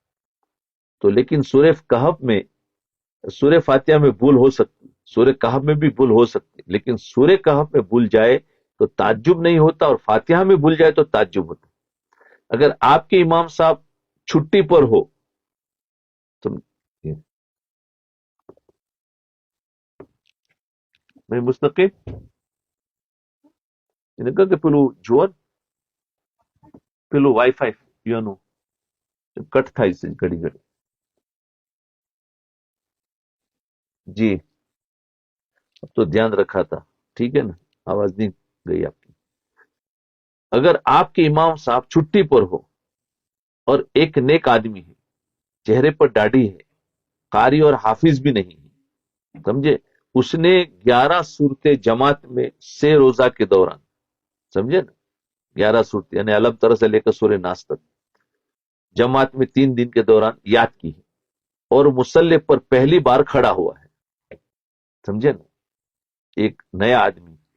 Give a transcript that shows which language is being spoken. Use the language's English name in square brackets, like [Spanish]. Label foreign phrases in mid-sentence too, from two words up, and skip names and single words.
[Urdu] تو لیکن سورہ کہف میں، سورہ فاتحہ میں بھول ہو سکتی، سورہ کہف میں بھی بھول ہو سکتی، لیکن سورہ کہف میں بھول جائے تو تعجب نہیں ہوتا، اور فاتحہ میں بھول جائے تو تعجب ہوتا۔ اگر آپ کے امام صاحب چھٹی پر ہو تو میں مستقل [Gujarati] એને કહે કે પેલું જુઓ ને, પેલું વાઈફાઈ એનું કટ થાય છે ઘડી ઘડી [Urdu] جی، اب تو دھیان رکھا تھا، ٹھیک ہے نا، آواز نہیں گئی آپ کی۔ اگر آپ کے امام صاحب چھٹی پر ہو اور ایک نیک آدمی ہے، چہرے پر داڑھی ہے، قاری اور حافظ بھی نہیں ہے، سمجھے، اس نے 11 صورتیں جماعت میں 6 روزہ کے دوران، سمجھے نا، 11 صورتیں یعنی علم طرح سے لے کر سورہ ناس تک جماعت میں 3 دن کے دوران یاد کی ہے، اور مصلی پر پہلی بار کھڑا ہوا ہے، سمجھے نا، ایک نیا آدمی